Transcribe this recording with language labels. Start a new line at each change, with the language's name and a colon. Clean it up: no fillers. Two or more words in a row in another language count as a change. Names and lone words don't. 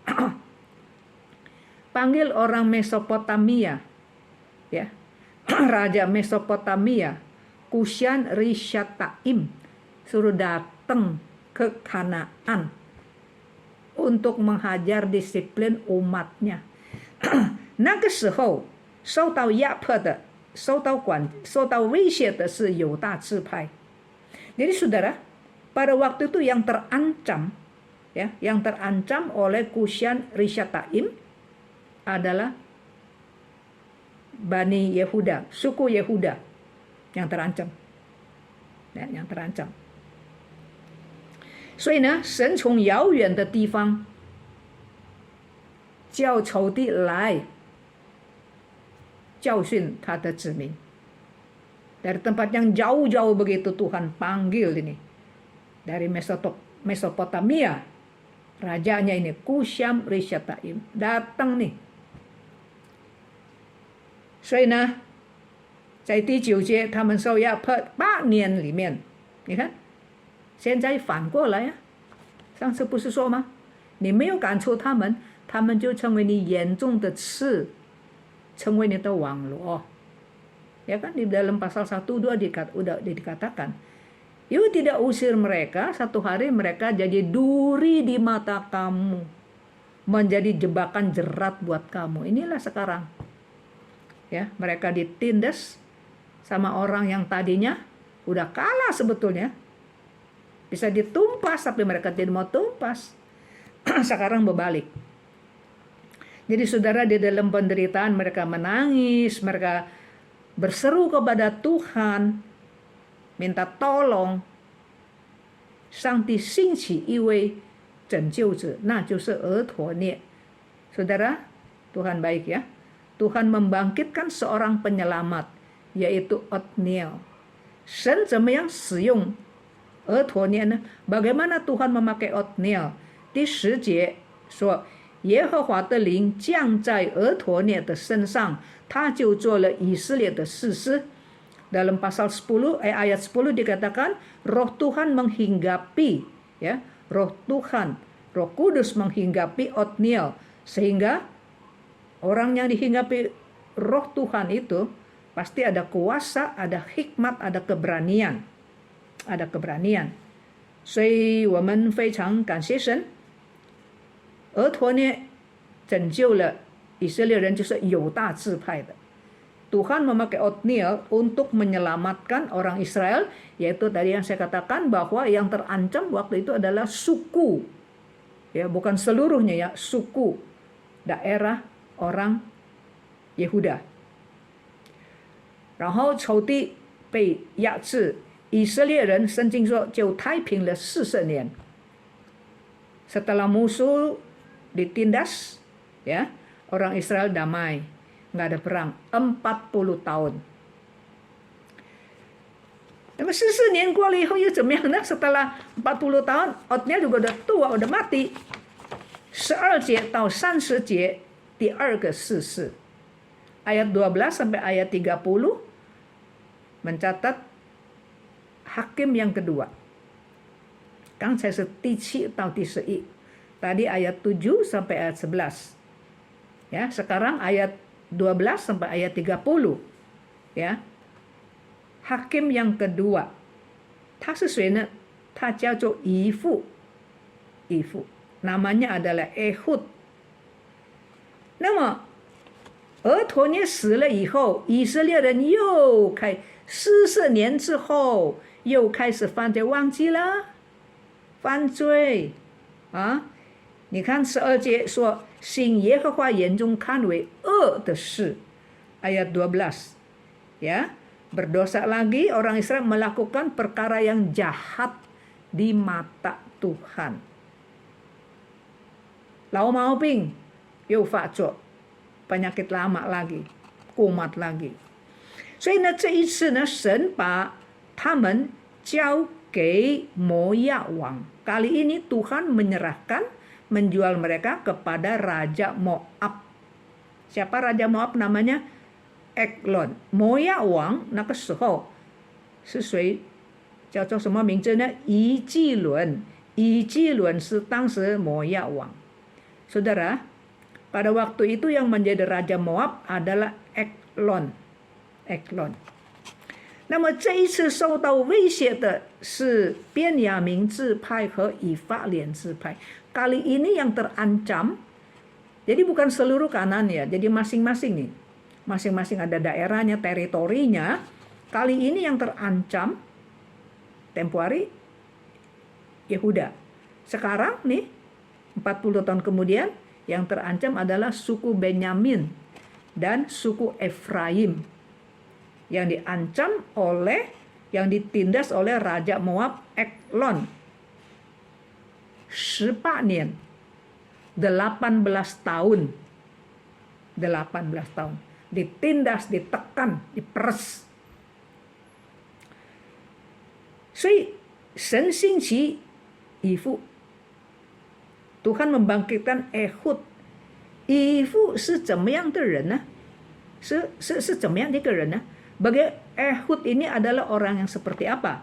Indonesian: Panggil orang Mesopotamia. Ya. Raja Mesopotamia, Kushan Rishathaim, suruh datang ke Kanaan untuk menghajar disiplin umatnya.
Chinese: 那个时候受到压迫的、受到威胁的是犹大支派。
Indonesian: Jadi saudara, pada waktu itu yang terancam, ya, yang terancam oleh Kushan Rishathaim adalah Bani Yehuda, suku Yehuda yang terancam, ya, yang terancam.
Chinese: 所以呢，神从遥远的地方叫仇敌来教训他的子民。
Indonesian: Dari tempat yang jauh-jauh begitu Tuhan panggil ini. Dari Mesopotamia, rajanya ini Kushan Rishathaim datang nih.
Chinese: 所以呢，在第9节他们受压迫8年里面，你看，现在反过来啊，上次不是说吗？你没有赶出他们，他们就成为你眼中的刺，成为你的网罗。
Indonesian: Ya kan di dalam pasal 1-2 udah dikatakan, you tidak usir mereka, satu hari mereka jadi duri di mata kamu, menjadi jebakan jerat buat kamu. Inilah sekarang. Ya, mereka ditindas sama orang yang tadinya udah kalah sebetulnya. Bisa ditumpas tapi mereka tidak mau tumpas. Sekarang berbalik. Jadi saudara, di dalam penderitaan mereka menangis, mereka berseru kepada Tuhan, minta tolong.
Chinese: 上帝兴起一位拯救者，那就是俄陀聶。
Indonesian: Saudara, Tuhan baik ya. Tuhan membangkitkan seorang penyelamat, yaitu Othniel.
Chinese: 神怎么样使用俄陀聶呢？
Indonesian: Bagaimana Tuhan memakai Othniel?
Chinese: 第10节说，耶和华的灵降在俄陀聶的身上，他就做了以色列的士师。
Indonesian: Dalam pasal 10 ayat 10 dikatakan roh Tuhan menghinggapi, ya, roh Tuhan, Roh Kudus menghinggapi Othniel, sehingga orang yang dihinggapi roh Tuhan itu pasti ada kuasa, ada hikmat, ada keberanian, ada keberanian.
Chinese: 所以我们非常感谢神，俄陀聶拯救了以色列人，就是犹大支派的。
Indonesian: Tuhan memakai Othniel untuk menyelamatkan orang Israel, yaitu tadi yang saya katakan bahwa yang terancam waktu itu adalah suku, ya, bukan seluruhnya, ya, suku daerah orang Yehuda.
Chinese: 然后仇敌被压制，以色列人圣经说就太平了40年。
Indonesian: Setelah musuh ditindas, ya, orang Israel damai. Nggak ada perang 40 tahun.
Chinese: 那么44年过了以后又怎么样呢？
Indonesian: Setelah 40 tahun, Othniel juga udah tua, udah mati.
Chinese: 12 节到30节，第二个士师。
Indonesian: Ayat 12 sampai ayat 30 mencatat hakim yang kedua.
Chinese: 刚才是第7到第11.
Indonesian: Tadi ayat 7 sampai ayat 11. Ya, sekarang ayat 12 sampai ayat 30, ya. Hakim yang kedua,
Chinese: 他是谁呢？他叫做以父，
Indonesian: namanya adalah Ehud。
Chinese: 那么俄陀聶死了以后，以色列人又40年之后又开始犯罪，忘记了犯罪啊。你看12节说，行耶和华眼中看为恶的事。Ayat 12.
Indonesian: Ya, berdosa lagi orang Israel melakukan perkara yang jahat di mata Tuhan.
Chinese: 老毛病又发作，
Indonesian: penyakit lama lagi, kumat lagi.
Chinese: 所以呢，这一次呢，神把他们交给摩亚王.
Indonesian: Kali ini Tuhan menjual mereka kepada Raja Moab. Siapa Raja Moab? Namanya Eglon.
Chinese: 摩亚王那个时候是谁？叫做什么名字呢？以基伦。以基伦是当时摩亚王。
Indonesian: Saudara, pada waktu itu yang menjadi Raja Moab adalah Eglon.
Chinese: 那么这一次受到威胁的是便雅明支派和以法莲支派.
Indonesian: Kali ini yang terancam, jadi bukan seluruh Kanan ya, jadi masing-masing nih. Masing-masing ada daerahnya, teritorinya. Kali ini yang terancam tempo hari Yehuda. Sekarang nih 40 tahun kemudian yang terancam adalah suku Benyamin dan suku Efraim. Yang diancam yang ditindas oleh Raja Moab Eglon. 18 tahun. 18 tahun. Ditindas, ditekan, diperes.
Chinese: 所以神兴起以弗
Indonesian: Tuhan membangkitkan Ehud.
Chinese: 以弗是怎么样的人呢？是怎么样的一个人呢？
Indonesian: Bagi Ehud ini adalah orang yang seperti apa?